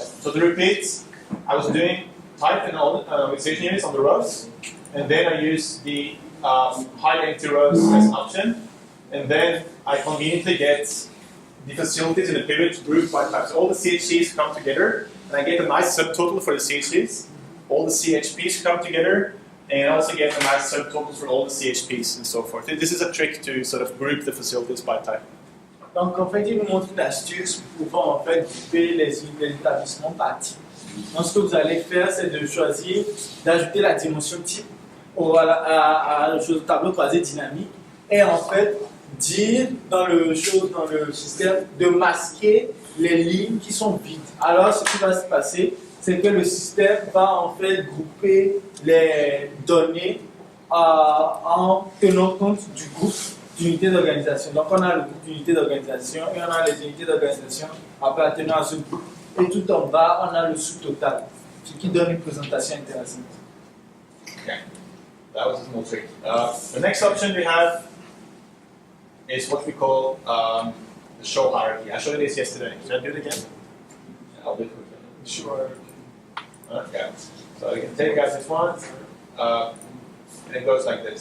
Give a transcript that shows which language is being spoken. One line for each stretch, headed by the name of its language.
English: So to repeat, I was doing type and all the organization units on the rows, and then I use the hide empty rows as an option, and then I conveniently get the facilities in the pivot grouped by type. So all the CHCs come together, and I get a nice subtotal for the CHCs. All the CHPs come together, and I also get a nice subtotals for all the CHPs and so forth. This is a trick to sort of group the facilities by type.
French: Donc en fait, il vous montre une astuce pour pouvoir en fait grouper les établissements par type. Donc ce que vous allez faire, c'est de choisir d'ajouter la dimension type à le tableau croisé dynamique et en fait dire dans le système de masquer les lignes qui sont vides. Alors ce qui va se passer, c'est que le système va en fait grouper les données en tenant compte du groupe d'unités d'organisation. Donc on a le groupe d'unités d'organisation et on a les unités d'organisation appartenant à ce groupe. Et tout en bas, on a le sous-total, ce qui donne une présentation intéressante.
English: Okay, that was a small trick. The next option we have is what we call the show hierarchy. I showed you this yesterday. Should I do it again? I'll do it quickly. Sure. Okay. So you can take out this one, and it goes like this.